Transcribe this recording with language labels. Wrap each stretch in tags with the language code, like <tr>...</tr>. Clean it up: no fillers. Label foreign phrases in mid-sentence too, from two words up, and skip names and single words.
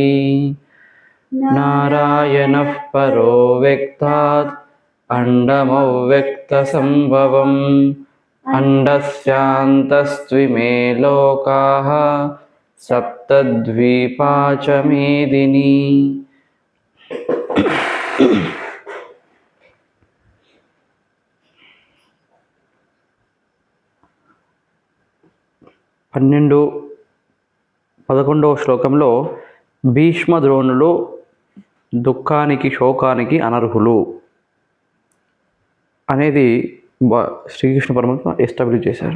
<sa>नारायणः परो व्यक्तात् अण्डमव्यक्तसम्भवम् अण्डस्यान्तस्त्विमे लोकाः सप्तद्वीपा च मेदिनी।</sa> <te>11వ శ్లోకంలో భీష్మ ద్రోణులు దుఃఖానికి శోకానికి అనర్హులు అనేది శ్రీకృష్ణ పరమాత్మ ఎస్టాబ్లిష్ చేశారు.</te>